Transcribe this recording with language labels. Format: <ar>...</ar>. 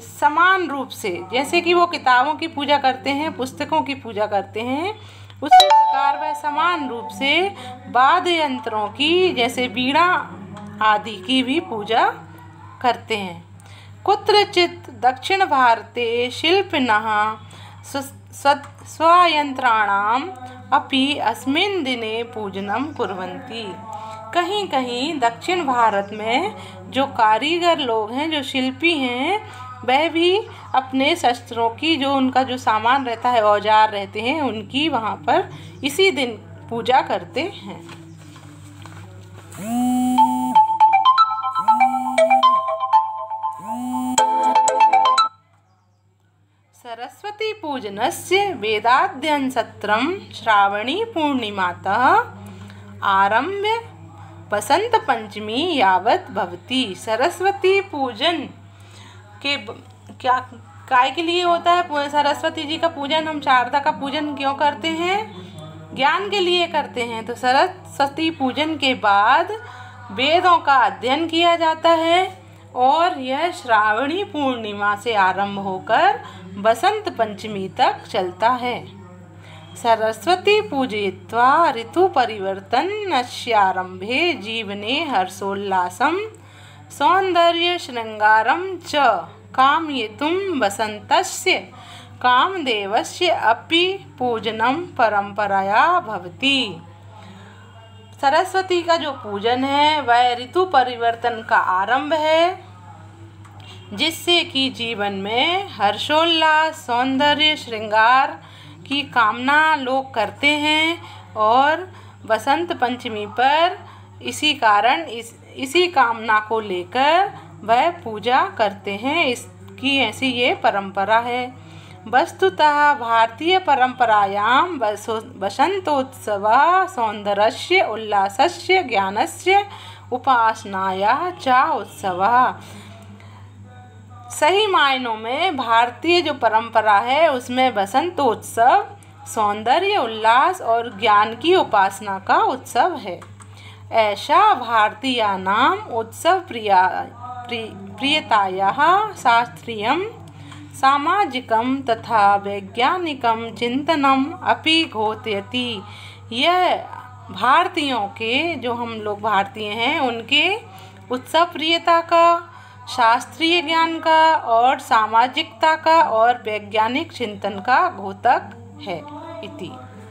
<hi>समान रूप से, जैसे कि वो किताबों की पूजा करते हैं, पुस्तकों की पूजा करते हैं, उसी प्रकार वह समान रूप से वाद्य यंत्रों की, जैसे वीणा आदि की भी पूजा करते हैं।</hi> <sa>कुत्रचित् दक्षिण भारते शिल्पिनः स्वयंत्राणाम् अपि अस्मिन् दिने पूजनं कुर्वन्ति।</sa> <hi>कहीं कहीं दक्षिण भारत में जो कारीगर लोग हैं, जो शिल्पी हैं, वह भी अपने शस्त्रों की, जो उनका जो सामान रहता है, औजार रहते हैं, उनकी वहाँ पर इसी दिन पूजा करते हैं।</hi> <sa>सरस्वती पूजनस्य वेदाध्ययनसत्रं श्रावणी पूर्णिमातः आरभ्य बसंत पंचमी यावत् भवति।</sa> <hi>सरस्वती पूजन के काय के लिए होता है? सरस्वती जी का पूजन, हम शारदा का पूजन क्यों करते हैं? ज्ञान के लिए करते हैं। तो सरस्वती पूजन के बाद वेदों का अध्ययन किया जाता है और यह श्रावणी पूर्णिमा से आरंभ होकर बसंत पंचमी तक चलता है।</hi> <sa>सरस्वती पूजयित्वा ऋतु परिवर्तनस्यारंभे जीवने हर्षोल्लासं सौंदर्य श्रृंगारं च कामयितुं वसन्तस्य कामदेवस्य अपि पूजनं परंपराया भवति।</sa> <hi>सरस्वती का जो पूजन है वह ऋतु परिवर्तन का आरंभ है, जिससे कि जीवन में हर्षोल्लास, सौंदर्य, श्रृंगार की कामना लोग करते हैं और बसंत पंचमी पर इसी कामना को लेकर वह पूजा करते हैं। इसकी ऐसी ये परंपरा है।</hi> <sa>वस्तुतः भारतीय परंपरायां वसंतोत्सवः सौन्दर्यस्य उल्लासस्य ज्ञानस्य उपासनायाः च उत्सवः।</sa> <hi>सही मायनों में भारतीय जो परंपरा है उसमें बसंतोत्सव सौंदर्य, उल्लास और ज्ञान की उपासना का उत्सव है।</hi> <sa>ऐसा भारतीयानां उत्सव प्रियतायाः शास्त्रीयं सामाजिकं तथा वैज्ञानिकं चिंतनम अपि घोषयति।</sa> <hi>यह भारतीयों के, जो हम लोग भारतीय हैं, उनके उत्सव प्रियता का, शास्त्रीय ज्ञान का और सामाजिकता का और वैज्ञानिक चिंतन का द्योतक है। इति।</hi>